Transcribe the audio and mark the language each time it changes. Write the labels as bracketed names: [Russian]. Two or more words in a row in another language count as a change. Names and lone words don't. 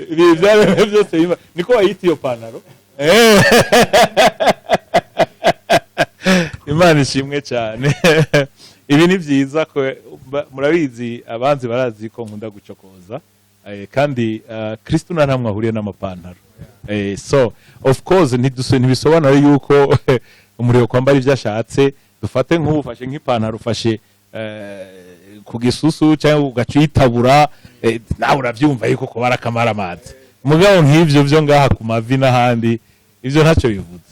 [Rundi] Ibi byaremwe byose niko wayita iyo pantaro. Imana ishimwe cyane. Ibi ni byiza ko murabizi, abanzi barazi ko nkunda gucokoza, kandi Kristo nta namwe ahuriye n'amapantaro. [English] So of course [Rundi] ntibisobanura yuko umuriro kwambara ibyo ashatse. Dufate nk'ufashe nk'ipantaro, ufashe ku gisusu cyangwa ugacitabura, nawe urabyumva yuko ko barakamara amazi. Mugabo nk'ivyo byo ngaha ku mavi n'ahandi, ivyo ntacyo bivuze.